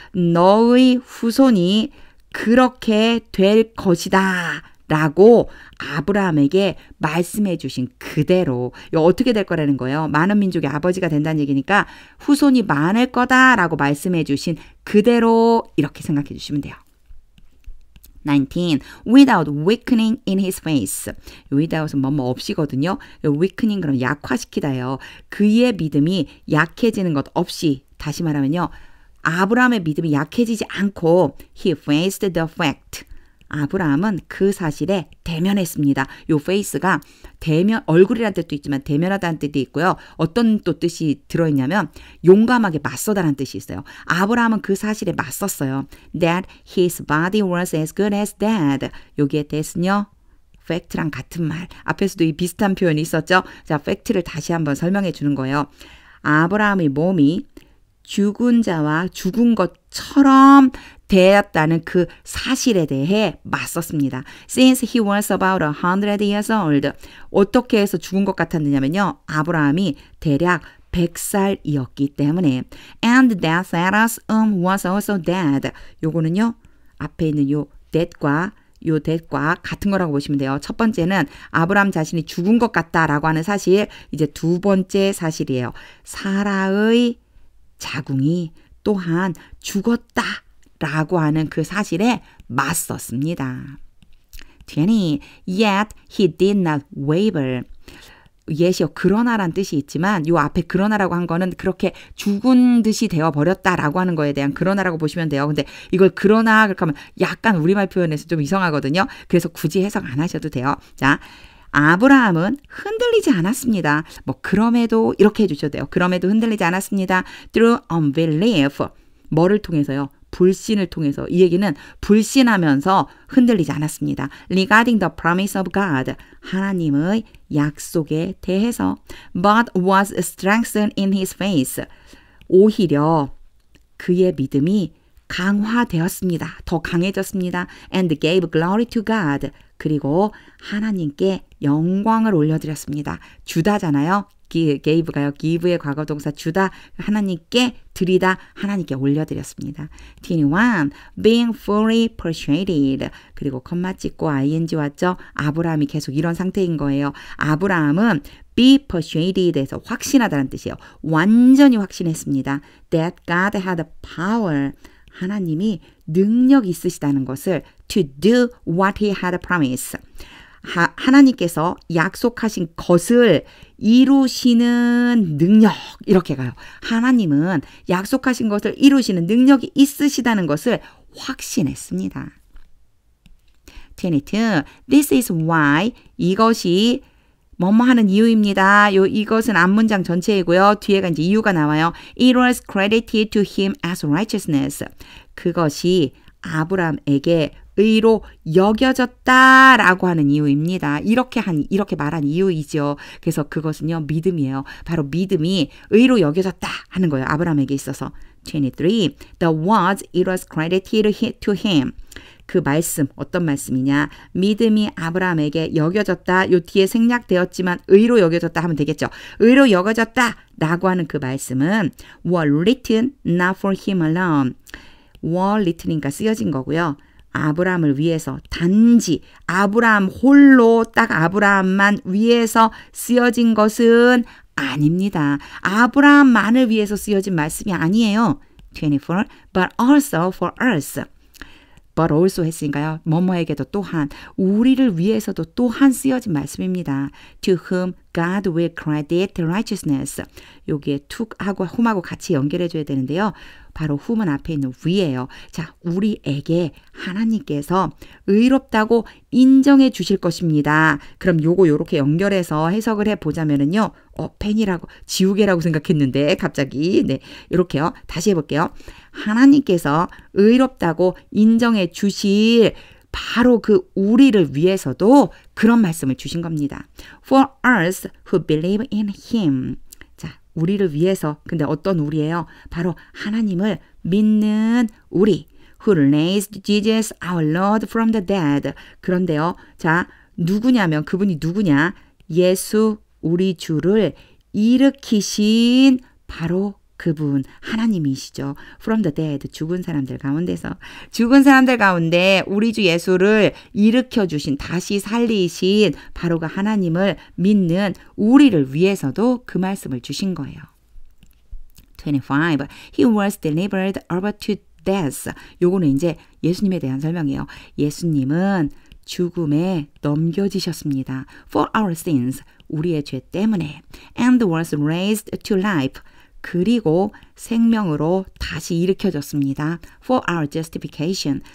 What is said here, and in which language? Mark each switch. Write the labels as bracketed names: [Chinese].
[Korean] 너의 후손이 그렇게 될 것이다. 라고 아브라함에게 말씀해 주신 그대로. 이거 어떻게 될 거라는 거예요? 많은 민족의 아버지가 된다는 얘기니까 후손이 많을 거다라고 말씀해 주신 그대로 이렇게 생각해 주시면 돼요. 19. [English] Without weakening in his face. [Korean] without은 뭐뭐 없이거든요. weakening 그럼 약화시키다예요. 그의 믿음이 약해지는 것 없이. 다시 말하면요. 아브라함의 믿음이 약해지지 않고 [English] he faced the fact. [Korean] 아브라함은 그 사실에 대면했습니다. 요 face가 대면, 얼굴이라는 뜻도 있지만 대면하다는 뜻도 있고요. 어떤 또 뜻이 들어있냐면 용감하게 맞서다라는 뜻이 있어요. 아브라함은 그 사실에 맞섰어요. [English] That his body was as good as dead. [Korean] 여기에 that은요. fact랑 같은 말. 앞에서도 이 비슷한 표현이 있었죠. 자, fact를 다시 한번 설명해 주는 거예요. 아브라함의 몸이 죽은 자와 죽은 것처럼 되었다는 그 사실에 대해 맞섰습니다. [English] Since he was about 100 years old. [Korean] 어떻게 해서 죽은 것 같았느냐면요. 아브라함이 대략 100살이었기 때문에 [English] and that Sarah's was also dead. [Korean] 요거는요. 앞에 있는 요 that과 같은 거라고 보시면 돼요. 첫 번째는 아브라함 자신이 죽은 것 같다라고 하는 사실, 이제 두 번째 사실이에요. 사라의 자궁이 또한 죽었다라고 하는 그 사실에 맞섰습니다. [English] 20. Yet he did not waver. yet이요. [Korean] 그러나란 뜻이 있지만 요 앞에 그러나라고 한 거는 그렇게 죽은 듯이 되어버렸다라고 하는 거에 대한 그러나라고 보시면 돼요. 근데 이걸 그러나 그렇게 하면 약간 우리말 표현에서 좀 이상하거든요. 그래서 굳이 해석 안 하셔도 돼요. 자, 아브라함은 흔들리지 않았습니다. 뭐 그럼에도 이렇게 해주셔도 돼요. 그럼에도 흔들리지 않았습니다. [English] Through unbelief. [Korean] 뭐를 통해서요? 불신을 통해서. 이 얘기는 불신하면서 흔들리지 않았습니다. [English] Regarding the promise of God. [Korean] 하나님의 약속에 대해서. [English] But was strengthened in his faith. [Korean] 오히려 그의 믿음이 강화되었습니다. 더 강해졌습니다. [English] And gave glory to God. [Korean] 그리고 하나님께 영광을 올려드렸습니다. 주다잖아요. gave가요. give의 과거동사 주다. 하나님께 드리다. 하나님께 올려드렸습니다. [English] 21. Being fully persuaded. [Korean] 그리고 컴마 찍고 ing 왔죠. 아브라함이 계속 이런 상태인 거예요. 아브라함은 be persuaded에서 확신하다는 뜻이에요. 완전히 확신했습니다. [English] That God had power. [Korean] 하나님이 능력이 있으시다는 것을 [English] to do what he had promised. [Korean] 하나님께서 약속하신 것을 이루시는 능력, 이렇게 가요. 하나님은 약속하신 것을 이루시는 능력이 있으시다는 것을 확신했습니다. [English] 22. This is why. [Korean] 이것이 뭐뭐 하는 이유입니다. 이것은 앞문장 전체이고요. 뒤에가 이제 이유가 나와요. [English] It was credited to him as righteousness. [Korean] 그것이 아브라함에게 의로 여겨졌다라고 하는 이유입니다. 이렇게 말한 이유이죠. 그래서 그것은요, 믿음이에요. 바로 믿음이 의로 여겨졌다 하는 거예요. 아브라함에게 있어서. 23. [English] The words it was credited to him. [Korean] 그 말씀, 어떤 말씀이냐? 믿음이 아브라함에게 여겨졌다. 요 뒤에 생략되었지만 의로 여겨졌다 하면 되겠죠. 의로 여겨졌다라고 하는 그 말씀은 [English] were written not for him alone. [Korean] were written이니까 쓰여진 거고요. 아브라함을 위해서 단지 아브라함 홀로 딱 아브라함만 위해서 쓰여진 것은 아닙니다. 아브라함만을 위해서 쓰여진 말씀이 아니에요. [English] 24. But also for us. [Korean] But also 했으니까요. 뭐뭐에게도 또한 우리를 위해서도 또한 쓰여진 말씀입니다. [English] To whom God will credit righteousness. [Korean] 여기에 to하고 whom하고 같이 연결해줘야 되는데요. 바로 whom은 앞에 있는 we예요. 자, 우리에게 하나님께서 의롭다고 인정해 주실 것입니다. 그럼 요거 요렇게 연결해서 해석을 해보자면은요. 펜이라고 지우개라고 생각했는데 갑자기 네 이렇게요. 다시 해볼게요. 하나님께서 의롭다고 인정해 주실 바로 그 우리를 위해서도 그런 말씀을 주신 겁니다. [English] For us who believe in him. [Korean] 자, 우리를 위해서. 근데 어떤 우리예요? 바로 하나님을 믿는 우리. [English] Who raised Jesus our Lord from the dead. [Korean] 그런데요. 자, 누구냐면 그분이 누구냐? 예수 우리 주를 일으키신 바로 그분 하나님이시죠. [English] From the dead. [Korean] 죽은 사람들 가운데 우리 주 예수를 일으켜주신 다시 살리신 바로 그 하나님을 믿는 우리를 위해서도 그 말씀을 주신 거예요. 25. [English] He was delivered over to death. [Korean] 요거는 이제 예수님에 대한 설명이에요. 예수님은 죽음에 넘겨지셨습니다. [English] For our sins. [Korean] 우리의 죄 때문에. [English] And was raised to life. [Korean] 그리고 생명으로 다시 일으켜졌습니다. [English] For our justification.